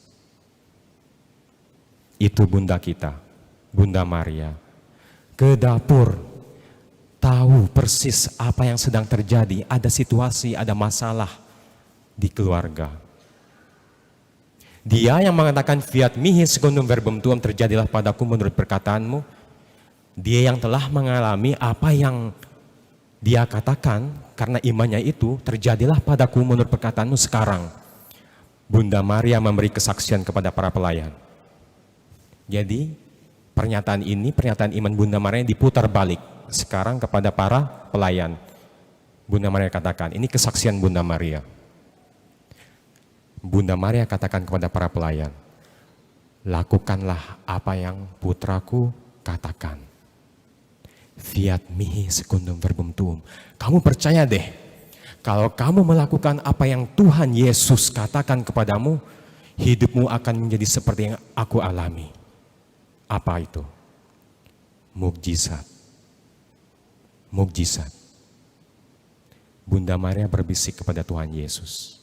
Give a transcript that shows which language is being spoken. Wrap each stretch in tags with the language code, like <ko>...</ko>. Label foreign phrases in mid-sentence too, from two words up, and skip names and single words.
<id>Itu bunda kita, Bunda Maria, ke dapur, tahu persis apa yang sedang terjadi, ada situasi, ada masalah di keluarga. Dia yang mengatakan</id> <la>fiat mihi secundum verbum tuum,</la> <id>terjadilah padaku menurut perkataanmu. Dia yang telah mengalami apa yang dia katakan, karena imannya itu, terjadilah padaku menurut perkataanmu sekarang. Bunda Maria memberi kesaksian kepada para pelayan. Jadi pernyataan ini, pernyataan iman Bunda Maria diputar balik sekarang kepada para pelayan. Bunda Maria katakan, ini kesaksian Bunda Maria. Bunda Maria katakan kepada para pelayan, lakukanlah apa yang putraku katakan.</id> <la>Fiat mihi secundum verbum tuum.</la> <id>Kamu percaya deh, kalau kamu melakukan apa yang Tuhan Yesus katakan kepadamu, hidupmu akan menjadi seperti yang aku alami. Apa itu? Mukjizat. Mukjizat. Bunda Maria berbisik kepada Tuhan Yesus.</id>